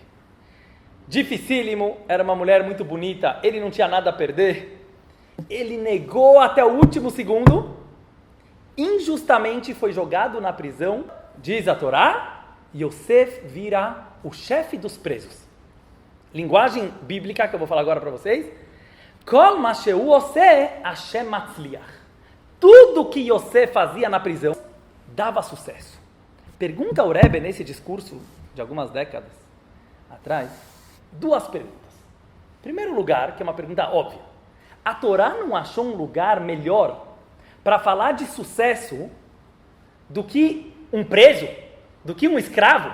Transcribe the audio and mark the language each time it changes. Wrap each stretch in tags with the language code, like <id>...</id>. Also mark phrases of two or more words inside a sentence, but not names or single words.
<pt>Dificílimo, era uma mulher muito bonita, ele não tinha nada a perder. Ele negou até o último segundo, injustamente foi jogado na prisão, diz a Torá, Yosef vira o chefe dos presos. Linguagem bíblica que eu vou falar agora para vocês.</pt> <he>כל מה שהוא עושה, השם מצליח.</he> <pt>Tudo que Yosef fazia na prisão dava sucesso. Pergunta ao Rebbe nesse discurso de algumas décadas atrás, duas perguntas. Em primeiro lugar, que é uma pergunta óbvia, a Torá não achou um lugar melhor para falar de sucesso do que um preso, do que um escravo?</pt>